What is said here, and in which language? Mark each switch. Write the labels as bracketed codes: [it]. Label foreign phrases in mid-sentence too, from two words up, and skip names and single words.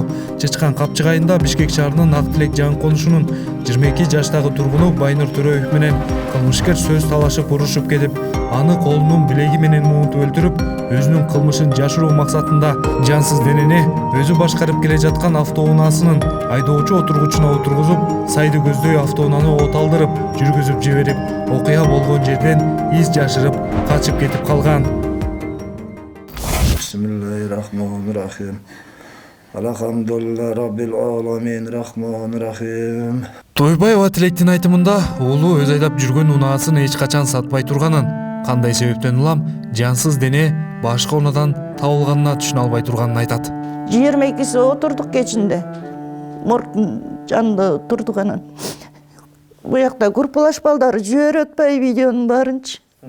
[ky] Чычкан Капчыгайында Бишкек шаарынын Ак Тилек жаңы конушунун 22 жаштагы тургуну Байнур Төрөев менен кылмышкер сөз талашып урушуп кетип, аны колунун билеги менен муунтуп өлтүрүп, өзүнүн кылмышын жашыруу максатында жансыз денени өзү башкарып келе жаткан автоунаасынын айдоочу отургучуна отургузуп, сайды көздөй автоунааны от алдырып, жүргүзүп жиберип, окуя болгон жерден из жашырып качып кетип калган. [ar] بسم الله الرحمن الرحيم. الحمد لله رب العالمين الرحمن الرحيم. [ky] Тойбаева Тилектин айтымында уулу өз айдап жүргөн унаасын эч качан сатпай турганын, кандай себептен улам жансыз дене башка унаадан табылганына түшүнө албай турганын айтат. 22-си отурдук кечинде. Моргдун жанында отурдук анан. Буякта группалаш балдары жиберип атпайбы видеонун баарынчы.